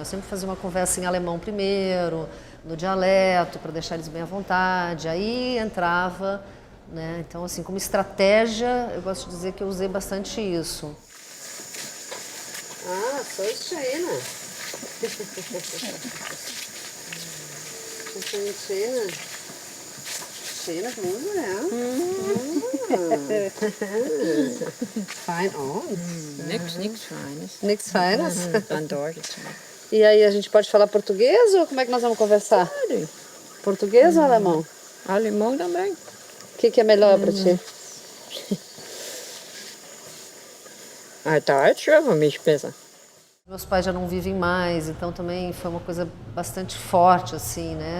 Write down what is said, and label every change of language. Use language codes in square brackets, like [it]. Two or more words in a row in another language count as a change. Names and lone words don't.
[pt] Eu sempre fazia uma conversa em alemão primeiro, no dialeto, para deixar eles bem à vontade, aí entrava, né? Então, assim, como estratégia, eu gosto de dizer que eu usei bastante isso. Ah, sou China. China. [de] Schöne Bluse, ja. Fein aus. Nix Feines. Nix Feines? Dann Deutsch. [pt] E aí, a gente pode falar português ou como é que nós vamos conversar? Pode. Português ou alemão? Alemão também. O que é melhor para ti? Deutsch é para mim besser. Meus pais já não vivem mais, então também foi uma coisa bastante forte, assim, né?